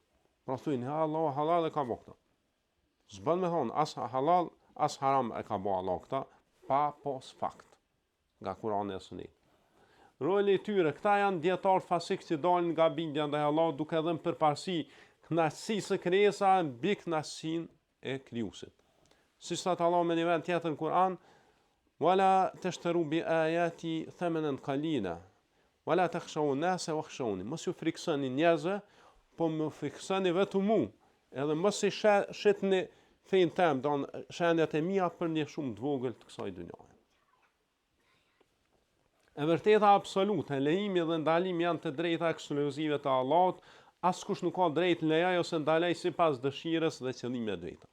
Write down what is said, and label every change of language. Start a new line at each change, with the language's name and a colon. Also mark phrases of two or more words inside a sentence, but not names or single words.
Albanian: Pra thonë Allahu halal e ka bërë këtë. S'bën me thonë as halal as haram e ka bërë Allahu këtë pa pos fakt nga Kurani dhe Suneti. Roli i tyre, këta janë dietar fasik që dalin nga bindja ndaj Allahut duke dhënë përparësi kënaqësisë së krijesa mbi kënaqësinë e krijuesit. Siç thot Allah me një vend tjetër në Kur'an,
Arabic: "ولا تشتروا بآياتي ثمنا قليلا ولا تخشوا الناس واخشون."
Albanian: Mos ju friksoni njerëzve, po më friksoni vetëm mua. Edhe mos i shitni fenë tëm, don shenjat e mia për një shumë të vogël të kësaj dynjaje. E vërteta absolute, lejimi dhe ndalimi janë të drejta ekskluzive të Allahut, askush nuk ka drejt lejaj ose ndalej sipas dëshirës dhe qëllimeve të drejta.